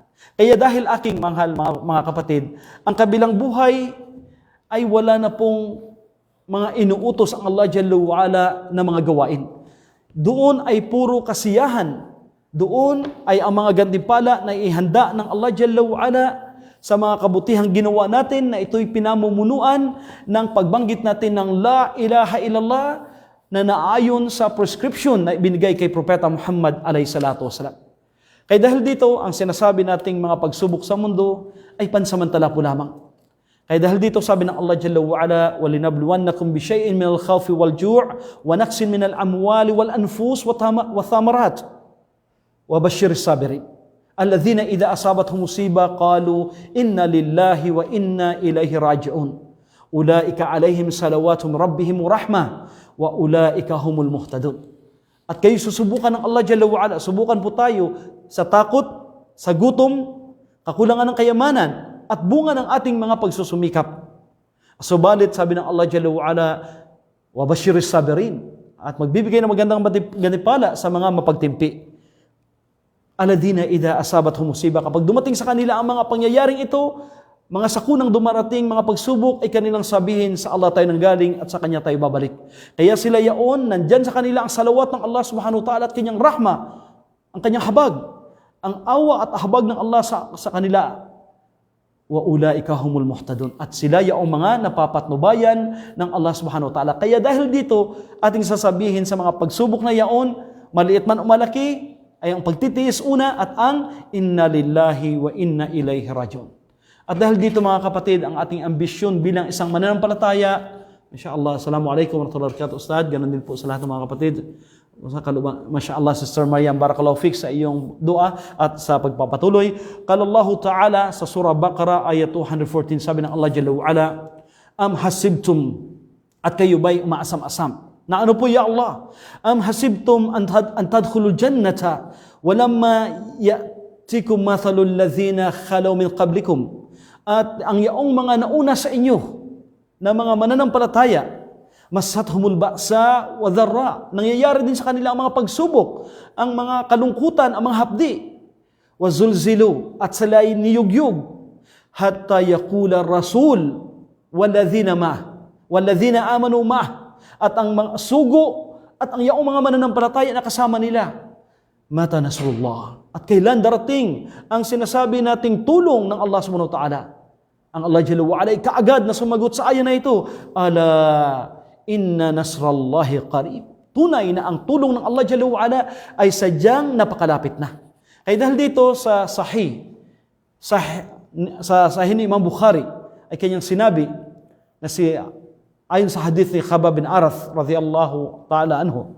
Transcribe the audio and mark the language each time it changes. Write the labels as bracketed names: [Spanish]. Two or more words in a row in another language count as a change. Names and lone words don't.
[Filipino] Kaya dahil aking mahal mga kapatid, ang kabilang buhay ay wala na pong mga inuutos ang Allah [Arabic] جل وعلا [Filipino] na mga gawain. Doon ay puro kasiyahan. Doon ay ang mga gantimpala na ihanda ng Allah [Arabic] جل وعلا [Filipino] sa mga kabutihang ginawa natin, na ito'y pinamumunuan ng pagbanggit natin ng [Arabic] لا إله إلا الله [Filipino] na naayon sa prescription na ibinigay kay Propeta Muhammad [Arabic] عليه الصلاة والسلام. [Filipino] Kaya dahil dito, ang sinasabi nating mga pagsubok sa mundo ay pansamantala po lamang. Kaya dahil dito sabi ng Allah [Arabic] جل وعلا, وَلِنَبْلُوَنَّكُمْ بِشَيْءٍ مِنَ الْخَوْفِ وَالْجُوعِ وَنَقْصٍ مِنَ الْأَمْوَالِ وَالْأَنْفُسِ وَالثَّمَرَاتِ وَبَشِّرِ الصَّابِرِينَ الَّذِينَ إِذَا أَصَابَتْهُمْ مُصِيبَةٌ قَالُوا إِنَّا لِلَّهِ وَإِنَّا إِلَيْهِ راجعون أُولَئِكَ عَلَيْهِمْ صَلَوَاتٌ مِنْ رَبِّهِمْ وَرَحْمَةٌ وَأُولَئِكَ هُمُ الْمُهْتَدُونَ. [Filipino] At kayo susubukan ng Allah [Arabic] جل وعلا, [Filipino] subukan po tayo sa takot, sa gutom, kakulangan ng kayamanan, at bunga ng ating mga pagsusumikap. Subalit, sabi ng Allah [Arabic] جل وعلا, وَبَشِّرِ الصَّابِرِينَ, [Filipino] at magbibigay ng magandang ganipala sa mga mapagtimpi. [Arabic] الذين إذا أصابتهم مصيبة, [Filipino] kapag dumating sa kanila ang mga pangyayaring ito, mga sakunang dumarating, mga pagsubok, ay kanilang sabihin, sa Allah tayo nanggaling at sa Kanya tayo babalik. Kaya sila yaon, nandyan sa kanila ang salawat ng Allah [Arabic] سبحانه وتعالى [Filipino] at Kanyang rahma, ang Kanyang habag, ang awa at habag ng Allah sa kanila. [Arabic] وأولئك هم المهتدون, [Filipino] at sila yaong mga napapatnubayan ng Allah [Arabic] سبحانه وتعالى. [Filipino] Kaya dahil dito, ating sasabihin sa mga pagsubok na yaon, maliit man o malaki, ay ang pagtitiis una at ang [Arabic] إنا لله وإنا إليه راجعون. [Filipino] At dahil dito mga kapatid, ang ating ambisyon bilang isang mananampalataya, insyaAllah, [Arabic] السلام عليكم ورحمة الله وبركاته, [Filipino] Ustad, ganun din po sa lahat ng mga kapatid. MashaAllah, Sister Maryam, [Arabic] بارك الله فيك [Filipino] sa iyong dua at sa pagpapatuloy. [Arabic] قال الله تعالى sa سورة البقرة آية 214, [Filipino] sabi ng Allah [Arabic] جل وعلا, أم حسبتم, [Filipino] at kayo ba'y umaasam-asam na ano po ya Allah, [Arabic] أم حسبتم أن تدخلوا الجنة ولما يأتكم مثل الذين خلوا من قبلكم, [Filipino] at ang yaong mga nauna sa inyo na mga mananampalataya, [Arabic] مستهم البأساء والضراء, [Filipino] nangyayari din sa kanila ang mga pagsubok, ang mga kalungkutan, ang mga hapdi, [Arabic] وزلزلوا, [Filipino] at sila'y niyugyug, [Arabic] حتى يقول الرسول والذين آمنوا معه, [Filipino] at ang mga sugo at ang yaong mga mananampalataya na kasama nila, [Arabic] متى نصر الله, [Filipino] at kailan darating ang sinasabi nating tulong ng Allah [Arabic] سبحانه وتعالى. [Filipino] Ang Allah [Arabic] جل وعلا [Filipino] ay kaagad na sumagot sa ayan na ito, [Arabic] ألا إن نصر الله قريب. [Filipino] Tunay na ang tulong ng Allah [Arabic] جل وعلا [Filipino] ay sadyang napakalapit na. Kaya dahil dito sa sahih ni Imam Bukhari, ay kanyang sinabi na ayon sa hadith ni Khabbab bin Arath [Arabic] رضي الله تعالى عنه.